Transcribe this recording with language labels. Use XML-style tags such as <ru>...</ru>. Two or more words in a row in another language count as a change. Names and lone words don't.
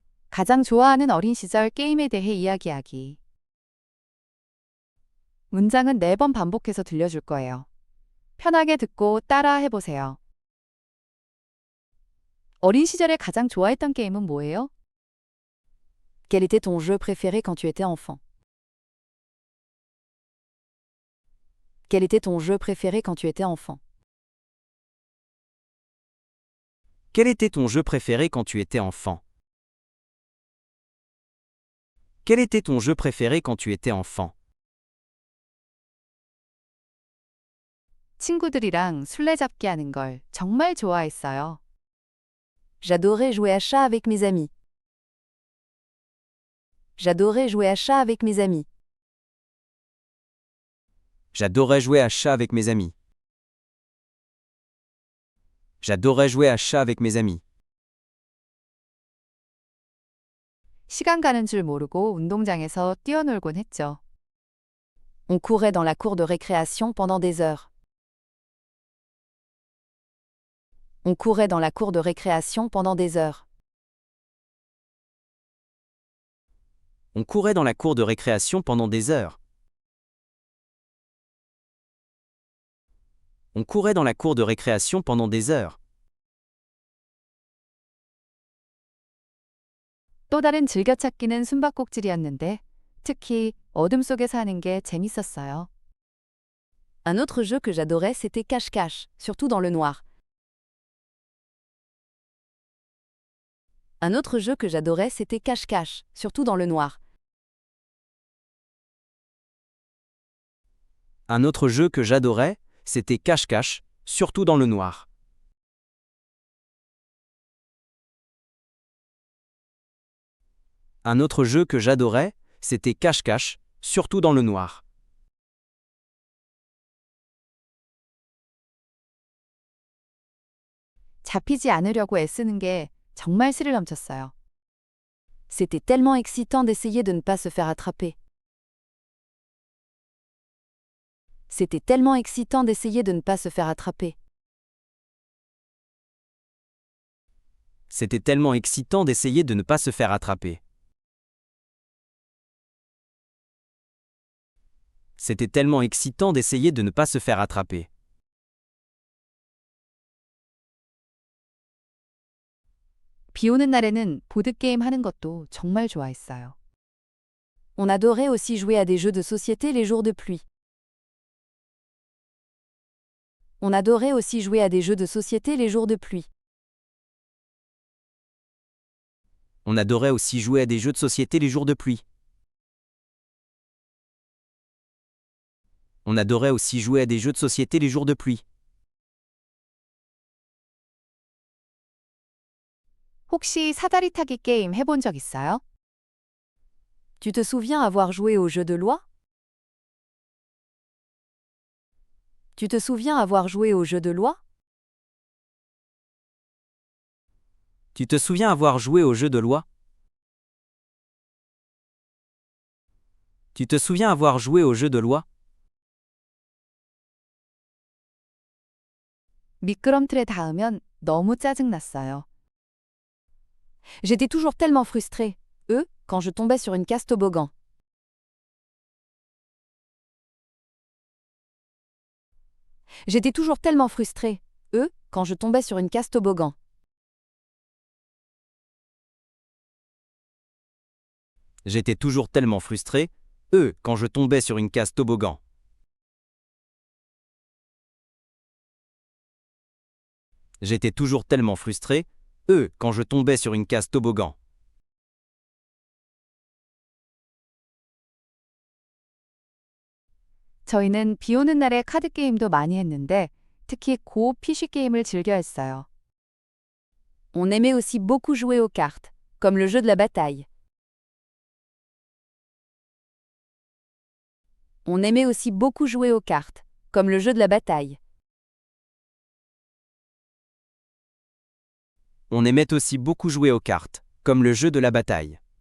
<ko>가장 좋아하는 어린 시절 게임에 대해 이야기하기. 문장은 4번 반복해서 들려줄 거예요. 편하게 듣고 따라 해보세요. 어린 시절에 가장 좋아했던 게임은 뭐예요?</ko> <fr>Quel était ton jeu préféré quand tu étais enfant? Quel était ton jeu préféré quand tu étais enfant? Quel était ton jeu préféré quand tu étais enfant? Quel était ton jeu préféré quand tu étais enfant?</fr> <ko>친구들이랑 술래잡기 하는 걸 정말 좋아했어요.</ko> <fr>J'adorais jouer à chat avec mes amis. J'adorais jouer à chat avec mes amis. J'adorais jouer à chat avec mes amis. J'adorais jouer à chat avec mes amis.</fr> <ko>시간 가는 줄 모르고 운동장에서 뛰어놀곤 했죠.</ko> <fr>On courait dans la cour de récréation pendant des heures. On courait dans la cour de récréation pendant des heures. On courait dans la cour de récréation pendant des heures. On courait dans la cour de récréation pendant des heures.</fr> <ko>또 다른 즐겨찾기는 숨바꼭질이었는데 특히 어둠 속에 사는 게 재밌었어요.</ko> <fr>Un autre jeu que j'adorais, c'était cache-cache, surtout dans le noir. Un autre jeu que j'adorais, c'était cache-cache, surtout dans le noir. Un autre jeu que j'adorais, c'était cache-cache, surtout dans le noir. Un autre jeu que j'adorais, c'était cache-cache, surtout dans le noir.</fr> <ko>잡히지 않으려고 애쓰는 게 정말 스릴 넘쳤어요.</ko> <fr>C'était tellement excitant d'essayer de ne pas se faire attraper. C'était tellement excitant d'essayer de ne pas se faire attraper. C'était tellement excitant d'essayer de ne pas se faire attraper. C'était tellement excitant d'essayer de ne pas se faire attraper.</fr> <ko>비 오는 날에는 보드게임 하는 것도 정말 좋아했어요.</ko> <fr>On adorait aussi jouer à des jeux de société les jours de pluie. On adorait aussi jouer à des jeux de société les jours de pluie. On adorait aussi jouer à des jeux de société les jours de pluie. On adorait aussi jouer à des jeux de société les jours de pluie.</fr> <ko>혹시 사다리 타기 게임 해본 적 있어요?</ko> <fr>Tu te souviens avoir joué au jeu de loi? Tu te souviens avoir joué au jeu de loi? Tu te souviens avoir joué au jeu de loi? Tu te souviens avoir joué au jeu de loi?</fr> <ko>미끄럼틀에 닿으면 너무 짜증났어요.</ko> <fr>J'étais toujours tellement frustrée, quand je tombais sur une case toboggan. J'étais toujours tellement frustrée, quand je tombais sur une case toboggan. J'étais toujours tellement frustré, quand je tombais sur une case toboggan. J'étais toujours tellement frustré, quand je tombais sur une case toboggan.</fr> <ko>저희는 비 오는 날에 카드 게임도 많이 했는데 특히 고 PC 게임을 즐겨 했어요.</ko> <fr>On aimait aussi beaucoup jouer aux cartes, comme le jeu de la bataille. On aimait aussi beaucoup jouer aux cartes, comme le jeu de la bataille. On aimait aussi beaucoup jouer aux cartes, comme le jeu de la bataille.</fr>